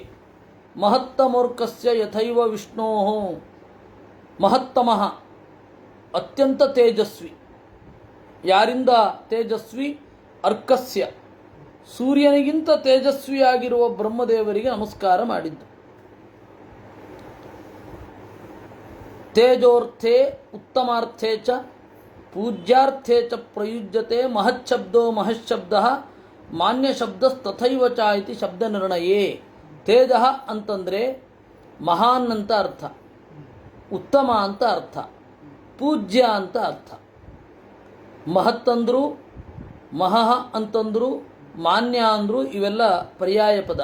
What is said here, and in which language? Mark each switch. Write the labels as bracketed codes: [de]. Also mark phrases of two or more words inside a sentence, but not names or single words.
[sa] ಮಹತ್ತಮೋರ್ಕಸ್ಯ ಯಥೈವ ವಿಷ್ಣೋ, ಮಹತ್ತಮಃ ಅತ್ಯಂತ ತೇಜಸ್ವಿ. [kn] ಯಾರಿಂದ ತೇಜಸ್ವಿ? ಅರ್ಕಸ್ಯ, ಸೂರ್ಯನಿಗಿಂತ ತೇಜಸ್ವಿಯಾಗಿರುವ ಬ್ರಹ್ಮದೇವರಿಗೆ ನಮಸ್ಕಾರ ಮಾಡಿದ್ದು. [sa] ತೇಜೋರ್ಥೆ ಉತ್ತಮಾರ್ಥೆ ಚ ಪೂಜ್ಯಾರ್ಥೆ ಚ ಪ್ರಯುಜ್ಯತೆ ಮಹಚ್ಛಬ್ದೋ ಮಹಶಬ್ದ ಮಾನ್ಯ ಶಬ್ದಸ್ತಥೈವ ಚ ಇತಿ ಶಬ್ದ ನಿರ್ಣಯೇ. [kn] ತೇಜ ಅಂತಂದರೆ ಮಹಾನ್ ಅಂತ ಅರ್ಥ, ಉತ್ತಮ ಅಂತ ಅರ್ಥ, ಪೂಜ್ಯ ಅಂತ ಅರ್ಥ. ಮಹತ್ತಂದ್ರು, ಮಹಃ ಅಂತಂದ್ರು, ಮಾನ್ಯ ಅಂದರು, ಇವೆಲ್ಲ ಪರ್ಯಾಯ ಪದ.